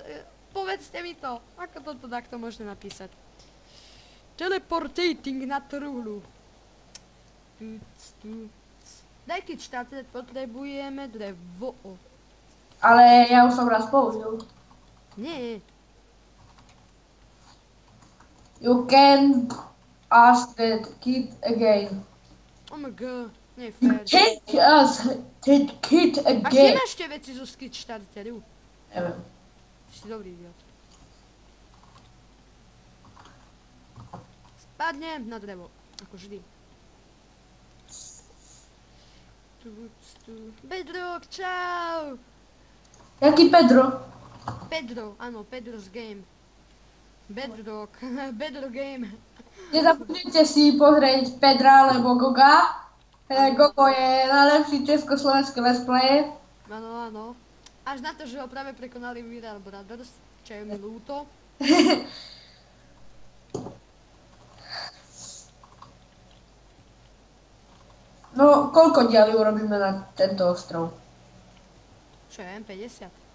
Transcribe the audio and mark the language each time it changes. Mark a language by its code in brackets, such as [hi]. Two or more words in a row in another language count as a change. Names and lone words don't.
[sk] Povedzte mi to. Ako toto takto môže napísať? Teleportating na truhlu. Daj keď štáte, potrebujeme drevo. Ale ja už som raz použil. Nie. [en] You can ask that kid again. Oh my god. [sk] Nie je [en] You [sk] fér. [en] can't ask that kid [sk] A kde [en] again. [sk] máš tie veci zo [en] skid štarteru? [sk] Neviem. Si dobrý idiot. Spadnem na drevo. Ako vždy. Bedrock, čau! Jaký Pedro? Pedro, áno, [en] Pedro's game. Bedrock, Bedrock game. [sk] Nezabudnite si pozrieť Pedra alebo Goga. Gogo je najlepší československý [en] let's player. [sk] Áno. Až na to, že ho práve prekonali Viral Brothers, čo je mi ľúto. No, koľko diaľ urobíme na tento ostrov? Čo je, 50?